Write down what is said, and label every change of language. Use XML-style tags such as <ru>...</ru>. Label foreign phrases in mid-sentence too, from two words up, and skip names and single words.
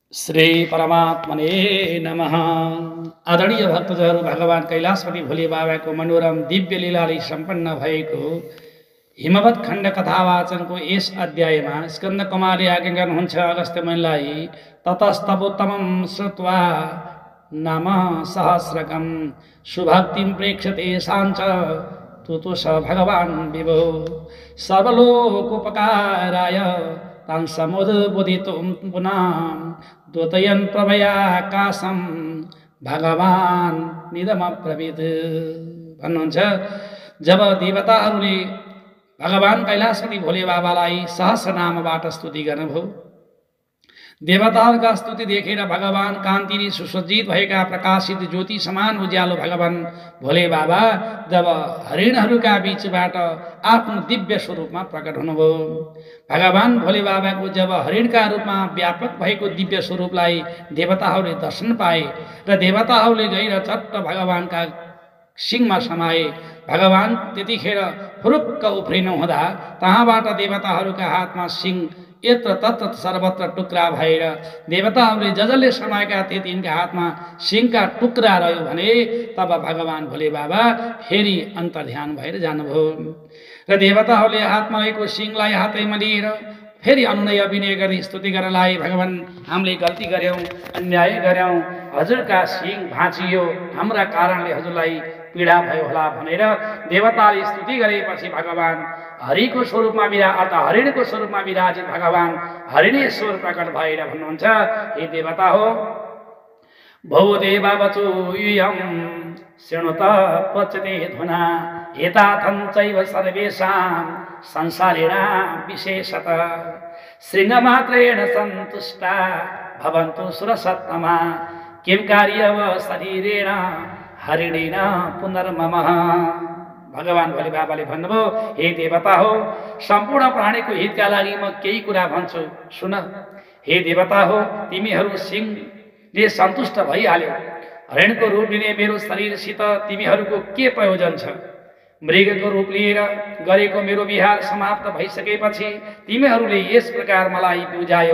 <sa>श्री परमात्मने नमः।</sa> <ne>आदरणीय भक्तजहरू, भगवान कैलाशपति भोले बाबाको मनोरम दिव्य लीलाले सम्पन्न भएको हिमवत खण्ड कथावाचनको यस अध्यायमा स्कन्द कुमारले आज्ञा गर्नुहुन्छ अगस्त्य मुनिलाई,</ne> <sa>ततस्तवोत्तमं श्रुत्वा नाम सहस्रकं सुभक्तिं प्रेक्षते साञ्च तुतुष भगवान् विभो सर्वलोकोपकाराय तां समुद्बोधितुं पुनः द्योतयन् प्रभयाकाशं भगवान् निदमब्रवीत्</sa> <ne>भन्नुहुन्छ। जब देवताहरूले भगवान कैलाशपति भोले बाबालाई सहस्रनामबाट स्तुति गर्नुभयो, देवताहरूका स्तुति देखेर भगवान कान्तिले सुसज्जित भएका प्रकाशित ज्योति समान उज्यालो भगवान भोले बाबा जब हरिणहरूका बीचबाट आफ्नो दिव्य स्वरूपमा प्रकट हुनुभयो। भगवान भोले बाबाको जब हरिणका रूपमा व्यापक भएको दिव्य स्वरूपलाई देवताहरूले दर्शन पाए र देवताहरूले गएर चट्ट भगवानका सिंहमा समाए। भगवान त्यतिखेर फुरुक्क उफ्रिनु हुँदा तहाँबाट देवताहरूका हातमा सिंह यत्र तत्र सर्वत्र टुक्रा भएर देवताहरूले जसले समाएका थिए तिनका हातमा सिंहका टुक्रा रह्यो भने तब भगवान भोले बाबा फेरि अन्तर्ध्यान भएर जानुभयो र देवताहरूले हातमा रहेको सिंहलाई हातैमा लिएर फेरि अनुनय अभिनय गरी स्तुति गर्न लागे। भगवान, हामीले गल्ती गर्यौं, अन्याय गर्यौं, हजुरका सिंह भाँचियो, हाम्रा कारणले हजुरलाई पीडा भयो होला भनेर देवताले स्तुति गरेपछि भगवान हरिको स्वरूपमा हरिणको स्वरूपमा विराजित भगवान हरिणेश्वर प्रकट भएर भन्नुहुन्छ, हे देवता हो,</ne> <sa>भो देवा वचूयं शृणुत पचते धुना एताथं चैव सर्वेषां संसारिणां विशेषतः श्रृंगमात्रेण सन्तुष्टा भवन्तु सुरसत्तमा किं कार्यव शरीरेण हरिणेन पुनर्मम।</sa> <ne>भगवान भोले बाबाले भन्नुभयो, हे देवता हो, सम्पूर्ण प्राणीको हितका लागि म केही कुरा भन्छु, सुन। हे देवता हो, तिमीहरू सिंहले सन्तुष्ट भइहाल्यो, हरिणको रूप लिने मेरो शरीरसित तिमीहरूको के प्रयोजन छ? मृगको रूप लिएर गरेको मेरो विहार समाप्त भइसकेपछि तिमीहरूले यस प्रकार मलाई बुझायौ।</ne>